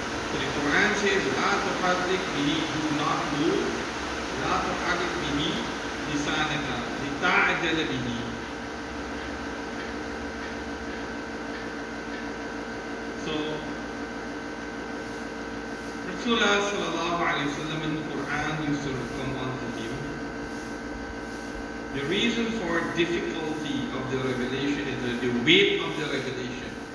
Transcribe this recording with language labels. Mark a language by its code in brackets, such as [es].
[en] So the Quran says, [ar] لا تحرك به, [en] do not move. [ar] لا تحرك به لسانك لتعجل به. [en] So, Rasulullah sallallahu alayhi wa sallam in the Quran used to come onto him. The reason for difficulty of the revelation is the weight of the revelation.